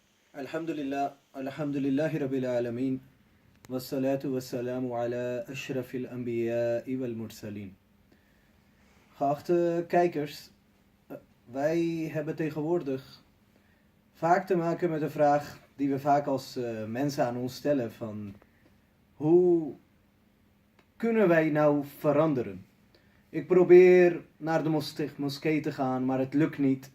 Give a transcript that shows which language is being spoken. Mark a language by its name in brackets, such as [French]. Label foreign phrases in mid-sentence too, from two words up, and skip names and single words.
[Arabic] الحمد لله رب العالمين. والصلاة والسلام على أشرف الأنبياء والمرسلين. [Dutch] Geachte kijkers, wij hebben tegenwoordig vaak te maken met de vraag die we vaak als mensen aan ons stellen van hoe kunnen wij nou veranderen? Ik probeer naar de moskee te gaan, maar het lukt niet.